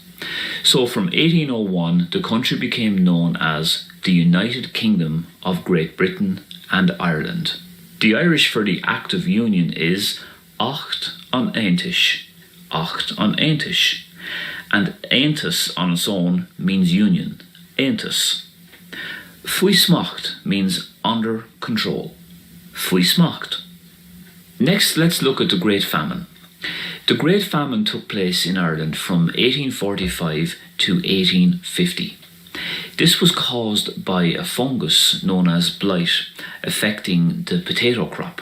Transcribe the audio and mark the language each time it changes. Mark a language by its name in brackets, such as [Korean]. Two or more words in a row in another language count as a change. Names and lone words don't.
[English] So from 1801, the country became known as the United Kingdom of Great Britain and Ireland. The Irish for the Act of Union is [Irish] Acht an Aontais, Acht an Aontais, [English] and Aontais on its own means union, Aontais. [Irish] Faoi smacht [English] means under control, [Irish] Faoi smacht. [English] Next, let's look at the Great Famine. The Great Famine took place in Ireland from 1845 to 1850. This was caused by a fungus known as blight affecting the potato crop.